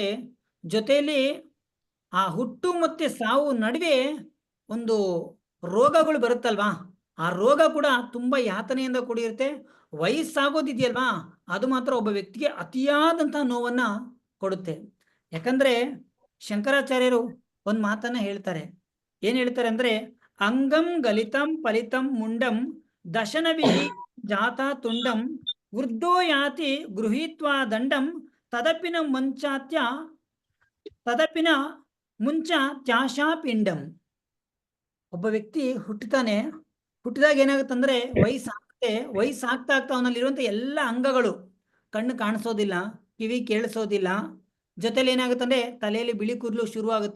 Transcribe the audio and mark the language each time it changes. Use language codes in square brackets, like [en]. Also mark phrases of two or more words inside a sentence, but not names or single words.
[kn] ಜೊತೆಯಲ್ಲಿ ಆ ಹುಟ್ಟು ಮತ್ತೆ ಸಾವು ನಡುವೆ ಒಂದು ರೋಗಗಳು ಬರುತ್ತಲ್ವಾ, ಆ ರೋಗ ಕೂಡ ತುಂಬಾ ಯಾತನೆಯಿಂದ ಕೂಡಿರುತ್ತೆ. ವಯಸ್ಸಾಗೋದಿದೆಯಲ್ವಾ, ಅದು ಮಾತ್ರ ಒಬ್ಬ ವ್ಯಕ್ತಿಗೆ ಅತಿಯಾದಂತಹ ನೋವನ್ನ ಕೊಡುತ್ತೆ. ಯಾಕಂದ್ರೆ ಶಂಕರಾಚಾರ್ಯರು ಒಂದು ಮಾತನ್ನ ಹೇಳ್ತಾರೆ. ಏನ್ ಹೇಳ್ತಾರೆ ಅಂದ್ರೆ [sa] ಅಂಗಂ ಗಲಿತಂ ಫಲಿತಂ ಮುಂಡಂ ದಶನವಿಹಿ ಜಾತ ತುಂಡಂ ವೃದ್ಧೋ ಯಾತಿ ಗೃಹೀತ್ವಾ ದಂಡಂ ತದಪಿನ ಮುಂಚ ತ್ಯಾಶಾ ಪಿಂಡಂ. [kn] ಒಬ್ಬ ವ್ಯಕ್ತಿ ಹುಟ್ಟಿದಾಗ ಏನಾಗುತ್ತಂದ್ರೆ ವಯಸ್ಸಾಗ್ತಾ ಅವನಲ್ಲಿರುವಂತ ಎಲ್ಲ ಅಂಗಗಳು, ಕಣ್ಣು ಕಾಣಿಸೋದಿಲ್ಲ, ಕಿವಿ ಕೇಳಿಸೋದಿಲ್ಲ, ಜೊತೆಲಿ ಏನಾಗುತ್ತಂದ್ರೆ ತಲೆಯಲ್ಲಿ ಬಿಳಿ ಕೂದಲು ಶುರು ಆಗುತ್ತೆ.